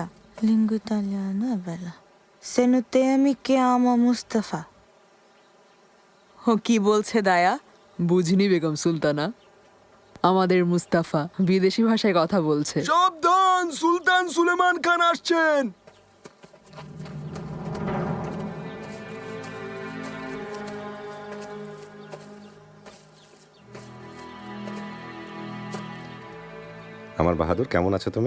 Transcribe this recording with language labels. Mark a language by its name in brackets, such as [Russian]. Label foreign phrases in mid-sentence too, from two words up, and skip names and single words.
[Italian] Lingua italiano è bella. Se non temi chiamo Mustafa. [Bangla] ও কি বলছে দায়া? বুঝিনি বেগম সুলতানা। আমাদের মুস্তাফা বিদেশি ভাষায় কথা বলছে। সাবধান, সুলতান সুলেমান খান আসছেন। আমার বাহাদুর, কেমন আছো তুমি?